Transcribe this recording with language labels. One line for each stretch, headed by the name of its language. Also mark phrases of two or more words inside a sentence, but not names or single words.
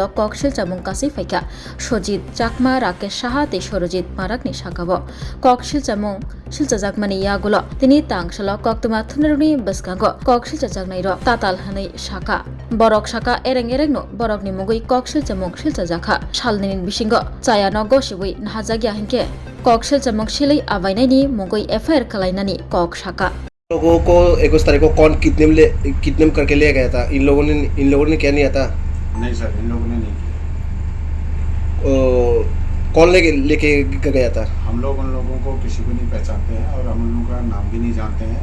Kok Borok: koksil chamung kasai faika Sojit Chakma Rakesh Saha te Sorojit Marakni sakabo koksil chamung silchajakmani yagulo tini tangshalo koktoma thunaruni baskango koksil chajaknai ro tatal hanai saka borok saka ereng no borok ni mugui koksil chamung silchajakha salninin bisingo chaya no gosibui nahajagya hinke koksil chamung silai abainai ni mugui FIR kalainani kok saka
Hindi: लोगों को 21 तारीख को कौन किडनैप करके ले गया था? इन लोगों ने क्या नहीं था? नहीं सर, इन लोगों ने नहीं किया। कौन लेके गया था? हम लोग उन लोगों को किसी को नहीं पहचानते हैं और हम लोगों का नाम भी नहीं जानते हैं।